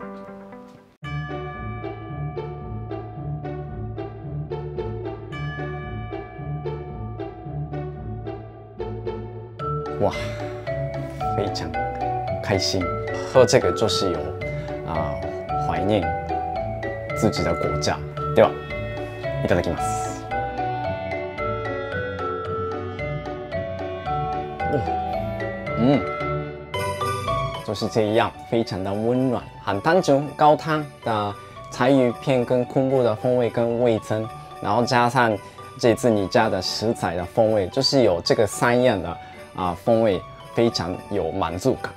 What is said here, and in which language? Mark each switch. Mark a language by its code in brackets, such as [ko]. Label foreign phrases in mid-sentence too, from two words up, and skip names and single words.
[zh] 哇，非常开心，喝这个就是有怀念自己的国家。 [ja] ではいただきます。 [zh] 就是这样，非常的温暖，很单纯高汤的柴鱼片跟昆布的风味跟味噌，然后加上这次你加的食材的风味，就是有这个3样的风味，非常有满足感。